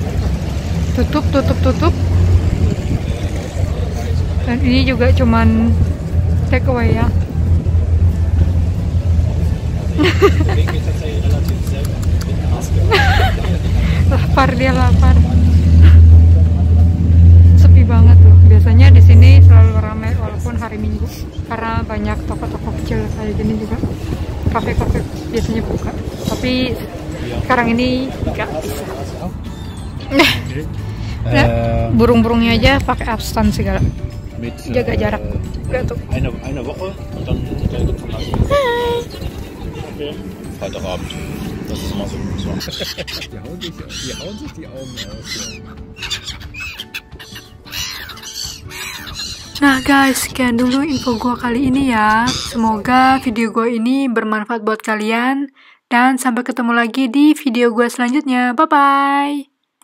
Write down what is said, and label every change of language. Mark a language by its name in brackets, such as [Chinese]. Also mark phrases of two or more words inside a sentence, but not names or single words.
[Indonesian] Tutup. Dan ini juga cuman [English] take away [Indonesian] ya. lapar. Sepi banget tuh. Biasanya di sini selalu ramai walaupun hari Minggu, karena banyak toko-toko kecil kayak gini juga. Kafe-kafe biasanya buka. Tapi sekarang ini nggak bisa. Burung-burungnya aja pakai abstan segala. Jaga jarak. Tuh. [German] Eine Woche und dann gibt's ein Lassen. Okay. Freitagabend. Das ist immer so. Die hauen sich die Augen aus. [Indonesian] Nah guys, sekian dulu info gue kali ini ya. Semoga video gue ini bermanfaat buat kalian. Dan sampai ketemu lagi di video gue selanjutnya. Bye-bye.